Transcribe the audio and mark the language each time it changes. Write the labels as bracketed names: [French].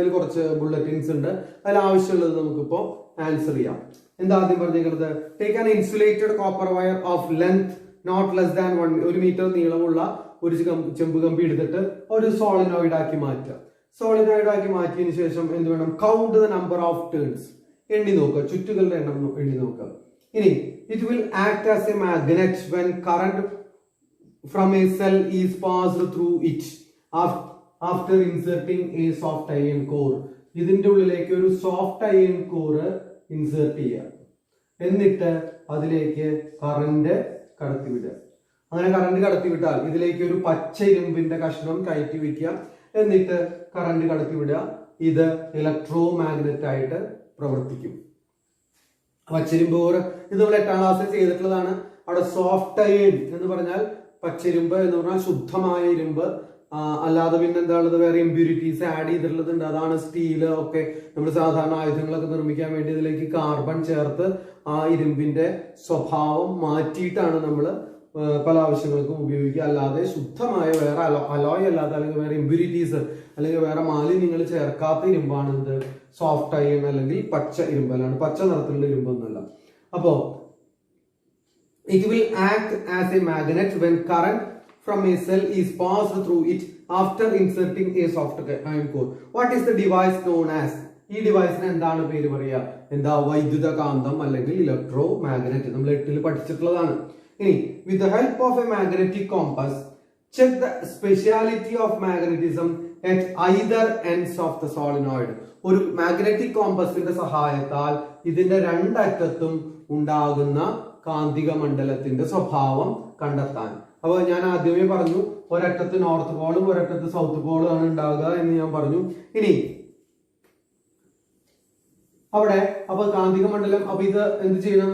[Malayalam] അതിൽ കുറച്ച് ബുള്ളറ്റിൻസ് ഉണ്ട്. അതിൽ ആവശ്യമുള്ളത് നമുക്കിപ്പോ ആൻസർ ചെയ്യാം. എന്താ ആദ്യം പറഞ്ഞിരിക്കുന്നത്? [English] take an insulated copper wire of length not less than 1 metre [Malayalam] നീളമുള്ള ഒരു ചെമ്പ് കമ്പി എടുത്തിട്ട് ഒരു സോളിനോയിഡ് ആക്കി മാറ്റുക. സോളിനോയിഡ് ആക്കി മാറ്റിയതിനു ശേഷം എന്ത് വേണം? [English] count the number of turns, [Malayalam] എണ്ണി നോക്കുക, ചുറ്റുകളുടെ എണ്ണം എണ്ണി നോക്കുക. [English] ഇനി it will act as a magnet when current from a cell is passed through it after inserting a soft iron core. [Malayalam] ഇതിന്റെ ഉള്ളിലേക്ക് ഒരു സോഫ്റ്റ് അയൺ കോർ ഇൻസേർട്ട് ചെയ്യുക. എന്നിട്ട് അതിലേക്ക് കറന്റ് കടത്തിവിടുക. അങ്ങനെ കറന്റ് കടത്തിവിട്ടാൽ ഇതിലേക്ക് ഒരു പച്ച ഇരുമ്പിന്റെ കഷ്ണം കയറ്റി വെക്കുക. എന്നിട്ട് കറന്റ് കടത്തിവിടുക. ഇത് ഇലക്ട്രോ മാഗ്നറ്റ് ആയിട്ട് പ്രവർത്തിക്കും. പച്ചിരുമ്പ് കോർ ഇത് നമ്മൾ 8ാം ക്ലാസ്സിൽ ചെയ്തിട്ടുള്ളതാണ്. അവിടെ സോഫ്റ്റ് അയൺ എന്ന് പറഞ്ഞാൽ പച്ചിരുമ്പ് എന്ന് പറഞ്ഞാൽ ശുദ്ധമായ ഇരുമ്പ്, അല്ലാതെ പിന്നെ എന്താണുള്ളത്? വേറെ ഇമ്പ്യൂരിറ്റീസ് ആഡ് ചെയ്തിട്ടുള്ളതുണ്ട്. അതാണ് സ്റ്റീല് ഒക്കെ നമ്മൾ സാധാരണ ആയുധങ്ങളൊക്കെ നിർമ്മിക്കാൻ വേണ്ടി ഇതിലേക്ക് കാർബൺ ചേർത്ത് ആ ഇരുമ്പിന്റെ സ്വഭാവം മാറ്റിയിട്ടാണ് നമ്മൾ പല ആവശ്യങ്ങൾക്കും ഉപയോഗിക്കുക. അല്ലാതെ ശുദ്ധമായ വേറെ അലോയ് അല്ലാതെ അല്ലെങ്കിൽ വേറെ ഇമ്പ്യൂരിറ്റീസ് അല്ലെങ്കിൽ വേറെ മാലിന്യങ്ങൾ ചേർക്കാത്ത ഇരുമ്പാണ് ഇത് സോഫ്റ്റ് അയൺ അല്ലെങ്കിൽ പച്ച ഇരുമ്പ്. അല്ലാണ്ട് പച്ച നിറത്തിലുള്ള ഇരുമ്പൊന്നുമല്ല. [English] അപ്പോ it will act as a magnet when current from a cell is passed through it after inserting a soft iron core. What is the device known as? [Malayalam] ഈ ഡിവൈസിന് എന്താണ് പേര് പറയുക? എന്താ? വൈദ്യുത കാന്തം അല്ലെങ്കിൽ ഇലക്ട്രോ മാഗ്നറ്റ്. നമ്മൾ 8ൽ പഠിച്ചിട്ടുള്ളതാണ്. [English] ഇനി with the help of a magnetic compass check the speciality of magnetism at either ends of the solenoid. [Malayalam] ഒരു മാഗ്നറ്റിക് കോമ്പസിന്റെ സഹായത്താൽ ഇതിന്റെ രണ്ടറ്റത്തും ഉണ്ടാകുന്ന കാന്തിക മണ്ഡലത്തിന്റെ സ്വഭാവം കണ്ടെത്താൻ. അപ്പൊ ഞാൻ ആദ്യമേ പറഞ്ഞു ഒരറ്റത്ത് നോർത്ത് പോളും ഒരറ്റത്ത് സൗത്ത് പോളും ആണ് ഉണ്ടാകുക എന്ന് ഞാൻ പറഞ്ഞു. ഇനി അവിടെ അപ്പൊ കാന്തിക മണ്ഡലം, അപ്പൊ ഇത് എന്ത് ചെയ്യണം?